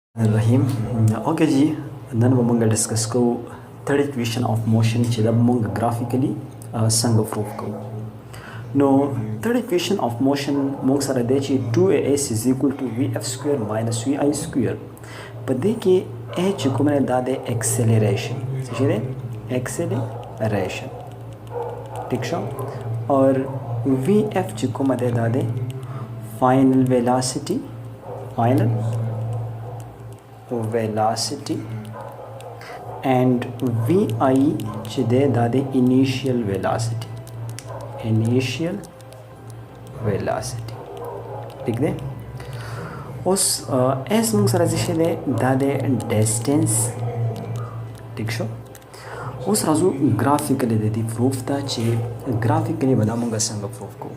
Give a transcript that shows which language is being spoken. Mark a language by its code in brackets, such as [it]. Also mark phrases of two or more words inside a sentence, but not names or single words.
[ps] الرحیم اوکے جی نن به موږ ډسکس کوو [en] third equation of motion [ps] چې دا موږ graphically څنګه prove کوو. نو [en] third equation of motion [ps] موږ سره دی چې [en] 2as is equal to vf square minus vi square. [ps] په دې کې a چې کومه دا د acceleration څه دی acceleration ٹھیک شو اور vf چې کومه دی دا د [en] final velocity and vi [ps] چې دی دا د [en] initial velocity [ps] ٹھیک دی. اوس اس موږ سره څه دی دا د distance ٹھیک شو. اوس راځو graphical د دې proof ته چې graphical به دا موږ څنګه proof کوو.